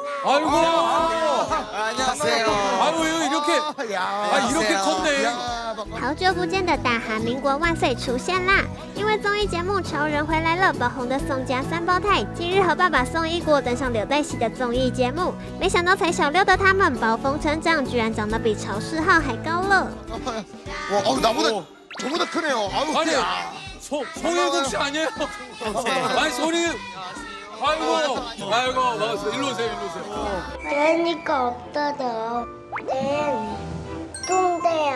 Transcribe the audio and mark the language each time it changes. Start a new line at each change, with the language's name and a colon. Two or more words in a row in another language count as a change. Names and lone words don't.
Korean: 아이고. 안녕하세요. 아유 이렇게 이렇게 컸네.
Chinese: 好久不见的大韩民国万岁出现啦！因为综艺节目《潮人回来了》爆红的宋家三胞胎，今日和爸爸宋一国登上刘在熙的综艺节目，没想到才小6的他们暴风成长，居然长得比曹世浩还高了。
Korean: 와, 나보다 저보다 크네요. 아유, 아니 야. 송일국 씨 아니에요? 아니 손이. 아이고 반갑습니다. 일로 오세요. 재니까 없다다. 동대야.